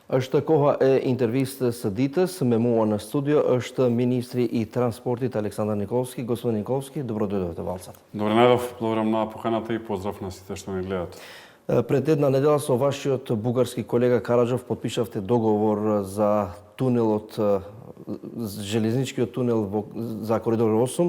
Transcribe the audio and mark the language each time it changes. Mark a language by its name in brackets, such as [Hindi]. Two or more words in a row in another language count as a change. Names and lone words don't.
[Albanian] Është koha e intervistës së ditës. Me mua në studio është Ministri I Transportit Aleksandar Николски. [Macedonian] Господин Николски, добро дојдовте во Алцат. Добре најдов, благодарам на поканата и поздрав на сите што ме гледат. Пред една недела со вашиот бугарски колега Караджов подпишавте договор за тунелот, железничкиот тунел за коридор 8.